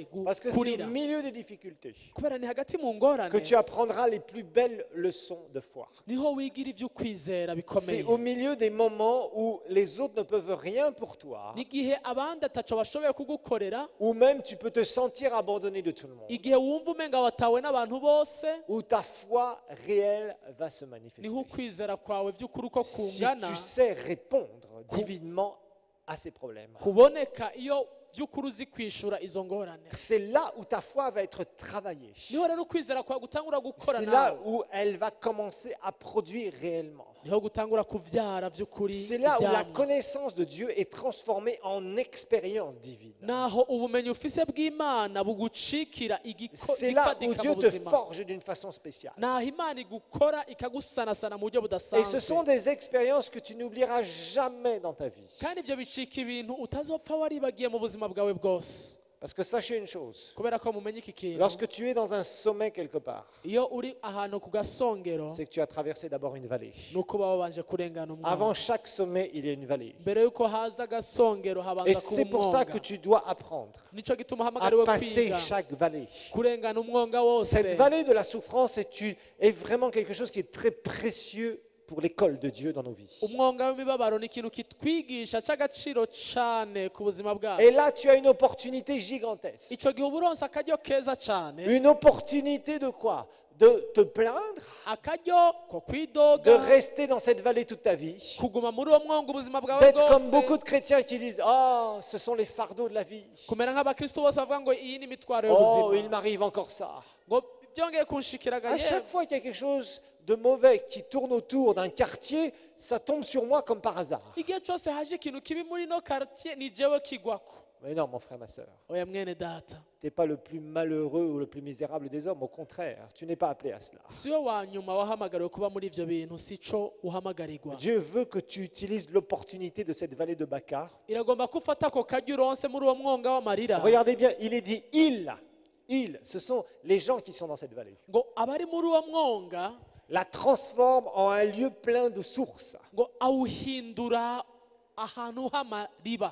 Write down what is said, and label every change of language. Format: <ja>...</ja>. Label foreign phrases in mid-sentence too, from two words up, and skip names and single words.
<fr>Parce que c'est au</fr> <rn>gukurira</rn> <fr>milieu des difficultés</fr> <rn>kubera ni hagati mu ngorane</rn> <fr>que tu apprendras les plus belles leçons de foi.</fr> <rn>niho wigira ivy'ukwizera</rn> <fr>C'est</fr> <rn>bikomeye</rn> <fr>au milieu des moments où les autres ne peuvent rien pour toi,</fr> <rn>n'igihe abandi ataco bashoboye kugukorera</rn> <fr>ou même tu peux te sentir abandonné de tout le monde,</fr> <rn>igihe wumva umenga watawe n'abantu bose</rn> <fr>où ta foi réelle va se</fr> <rn>niho</rn> <fr>manifester.</fr> <rn>ukwizera kwawe by'ukuri uko</rn> <fr>Si</fr> <rn>kungana</rn> <fr>tu sais répondre divinement à ces problèmes,</fr> <rn>kuboneka iyo by'ukuri uzi kwishura izo ngorane</rn> <fr>c'est là où ta foi va être travaillée.</fr> <rn>niho rero ukwizera kwawe gutangura gukora</rn> <fr>C'est là</fr> <rn>nawe</rn> <fr>où elle va commencer à produire réellement.</fr> <rn>niho gutangura kuvyara by'ukuri</rn> <fr>C'est là où la</fr> <rn>ivyamwa.</rn> <fr>connaissance de Dieu est transformée en expérience divine.</fr> <rn>naho ubumenyi ufise bw'Imana bugucikira</rn> <fr>C'est là où</fr> <rn>igifatika</rn> <fr>Dieu</fr> <rn>mu</rn> <fr>te</fr> <rn>buzima</rn> <fr>forge d'une façon spéciale.</fr> <rn>naho Imana igukora ikagusanasana mu buryo</rn> <fr>Et ce</fr> <rn>budasanzwe</rn> <fr>sont des expériences que tu n'oublieras jamais dans ta vie.</fr> <rn>kandi ibyo bicika ibintu utazopfa waribagiye mu buzima bwawe bwose</rn> <fr>Parce que sachez une chose,</fr> <rn>kubera ko mumenye iki kintu</rn> <fr>lorsque tu es dans un sommet quelque part,</fr> <rn>iyo uri ahantu ku gasongero</rn> <fr>c'est que tu as traversé d'abord une vallée.</fr> <rn>nuko uba wabanje kurengana</rn> <fr>Avant</fr> <rn>umwonga</rn> <fr>chaque sommet, il y a une vallée.</fr> <rn>mbere yuko haza agasongero</rn> <fr>Et</fr> <rn>habanza kuba</rn> <fr>c'est pour ça que</fr> <rn>umwonga</rn> <fr>tu dois apprendre</fr> <rn>nico gituma</rn> <fr>à</fr> <rn>uhamagariwe</rn> <fr>passer</fr> <rn>kwiga</rn> <fr>chaque vallée.</fr> <rn>kurengana umwonga wose</rn> <fr>Cette vallée de la souffrance est vraiment quelque chose qui est très précieux pour l'école de Dieu dans nos vies.</fr> <rn>umwonga w'imibabaro ni ikintu kitwigisha cy'agaciro cyane ku buzima</rn> <fr>Et</fr> <rn>bwacu</rn> <fr>là, tu as une opportunité gigantesque.</fr> <rn>icyo gihe uba uronse akaryo keza cyane</rn> <fr>Une opportunité de quoi? De te plaindre,</fr> <rn>akaryo ko</rn> <fr>de</fr> <rn>kwidoga</rn> <fr>rester dans cette vallée toute ta vie,</fr> <rn>kuguma muri uwo mwonga ubuzima bwawe</rn> <fr>d'être comme beaucoup</fr> <rn>bwose</rn> <fr>de chrétiens qui disent, oh, ce sont les fardeaux de la vie.</fr> <rn>kumera nk'abakristo bose bavuga ngo iyi ni imitwaro</rn> <fr>Oh, il</fr> <rn>y'ubuzima</rn> <fr>m'arrive encore ça.</fr> <rn>ngo byongeye kunshikiraga</rn> <fr>À</fr> <rn>yewe</rn> <fr>chaque fois qu'il y a quelque chose de mauvais qui tourne autour d'un quartier, ça tombe sur moi comme par hasard.</fr> <rn>igihe cyose haje ikintu kibi muri ino quartier ni jewe kigwako</rn> <fr>Mais non, mon frère, ma soeur,</fr> <rn>oya mwene data</rn> <fr>tu n'es pas le plus malheureux ou le plus misérable des hommes. Au contraire, tu n'es pas appelé à cela.</fr> <rn>si we wa nyuma wahamagariwe kuba muri ibyo bintu si cyo uhamagarirwa</rn> <fr>Dieu veut que tu utilises l'opportunité de cette vallée de Bacar.</fr> <rn>iragomba ko ufata ako karyo uronse muri uwo mwonga w'amarira</rn> <fr>Regardez bien, il est dit il, ce sont les gens qui sont dans cette vallée.</fr> <rn>ngo abari muri uwo mwonga</rn> <fr>La transforme en un lieu plein de sources.</fr> <rn>ngo awuhindura ahantu h'amariba</rn>